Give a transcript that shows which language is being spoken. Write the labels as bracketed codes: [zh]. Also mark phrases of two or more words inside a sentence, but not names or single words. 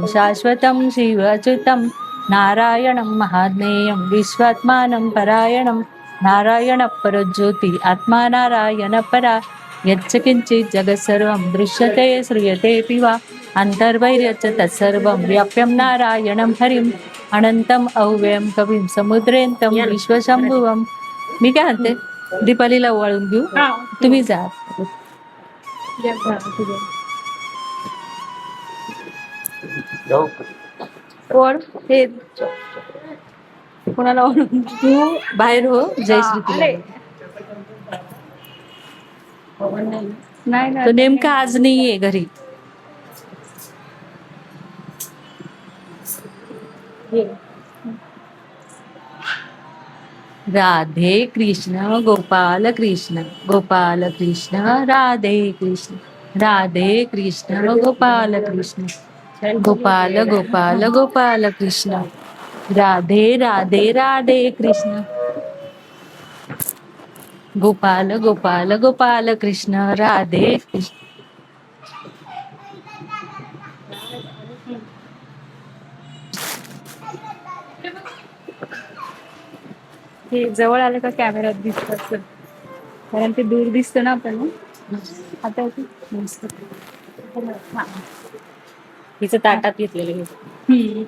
[sa] शाश्वतं शिवच्युतं नारायणं महाज्ञेयं विश्वात्मानं परायणं नारायण परज्योति आत्मा नारायण परा यच्च किंचित् जगत्सर्वं दृश्यते श्रूयतेऽपि वा अन्तर्बहिर्यच्च तत्सर्वं व्याप्यं नारायणं हरिम् अनन्तम् अव्ययं कविं समुद्रेन्तं विश्वशंभुवं. [mr] मी काय म्हणते, दीपालीला वळून घेऊ, तुम्ही जा. कोण हे कोणाला वळून, तू बाहेर हो. जय श्री कृष्ण. नाही तो नेमका आज नाहीये घरी. राधे कृष्ण गोपाल कृष्ण गोपाल कृष्ण राधे कृष्ण राधे कृष्ण गोपाल कृष्ण गोपाल गोपाल गोपाल कृष्ण राधे राधे राधे कृष्ण गोपाल गोपाल गोपाल कृष्ण राधे कृष्ण. हे जवळ आलं का कॅमेऱ्यात दिसत असेल, कारण ते दूर दिसतं ना आपण. आता हिचं ताटात घेतलेलं.